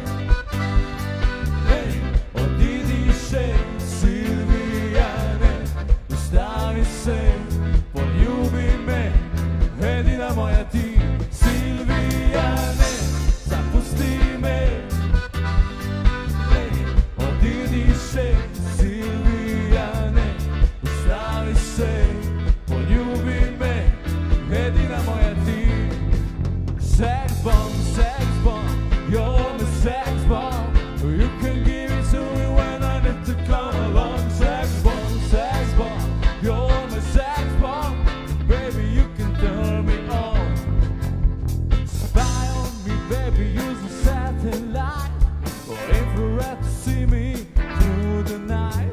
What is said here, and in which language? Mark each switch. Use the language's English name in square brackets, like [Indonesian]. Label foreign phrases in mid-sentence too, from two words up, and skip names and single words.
[Slovenian] Ej, odidi še, Silvija, ne ustavi se, poljubi me, edina moja ti. Silvija, ne zapusti me. Ej, odidi še, Silvija, ne ustavi se, poljubi me, edina moja ti. [English] Sex bomb, you're my sex bomb. You can give it to me when I need to come along. Sex bomb, you're my sex bomb. Baby, you can turn me on. Spy on me, baby, use a satellite or infrared to see me through the night.